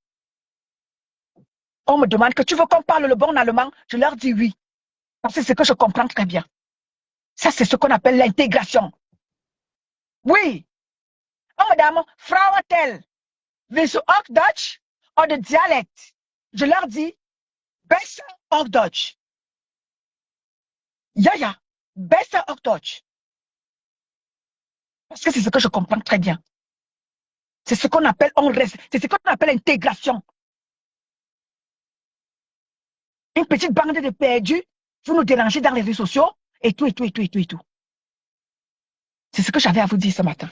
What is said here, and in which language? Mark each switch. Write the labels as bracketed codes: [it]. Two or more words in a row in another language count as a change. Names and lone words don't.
[fr] On me demande que tu veux qu'on parle le bon allemand? Je leur dis oui. Parce que c'est ce que je comprends très bien. Ça, c'est ce qu'on appelle l'intégration. Oui. Oh, madame, [de] Frau Tel, willst du auch Deutsch oder Dialekt? [fr] Je leur dis, [de] besser auch Deutsch. Ja, besser auch Deutsch. [fr] Parce que c'est ce que je comprends très bien. C'est ce qu'on appelle, c'est ce qu'on appelle intégration. Une petite bande de perdus, vous nous dérangez dans les réseaux sociaux, et tout, et tout, et tout, et tout, et tout. C'est ce que j'avais à vous dire ce matin.